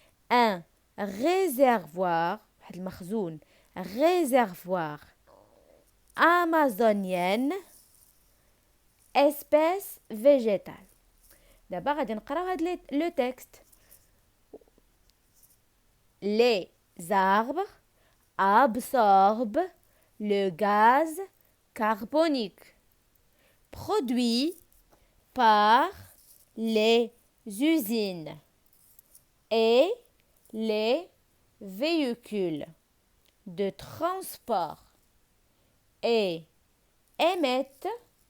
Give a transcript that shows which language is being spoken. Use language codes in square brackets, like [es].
[fr] Un réservoir [ar] واحد المخزون [fr] réservoir amazonienne. Espèce végétale. [ar] دابا غادي نقراو هاد لو تكست. [fr] Les arbres absorbent le gaz carbonique produit par les usines et les véhicules de transport et émettent